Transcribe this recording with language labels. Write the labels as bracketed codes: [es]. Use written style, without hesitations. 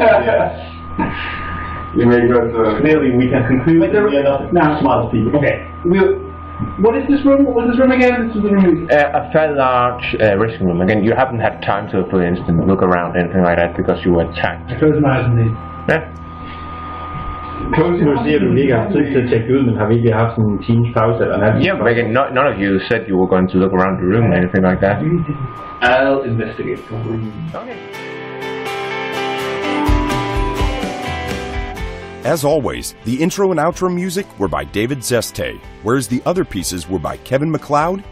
[en] Yes. You may go to. Clearly, we can conclude that we are not Now, smart people. Okay. What is this room? What was this room again? This is the room. A fairly large resting room. Again, you haven't had time to, for instance, look around anything like that because you were attacked. I close my eyes and leave. Yeah. [da] Nu siger du ikke har tid til at tjekke ud, men har vi ikke haft sådan en times pause eller noget? [en] Yeah, but again, none of you said you were going to look around the room or anything like that. I'll investigate. Okay. As always, the intro and outro music were by David Szesztay, whereas the other pieces were by Kevin MacLeod.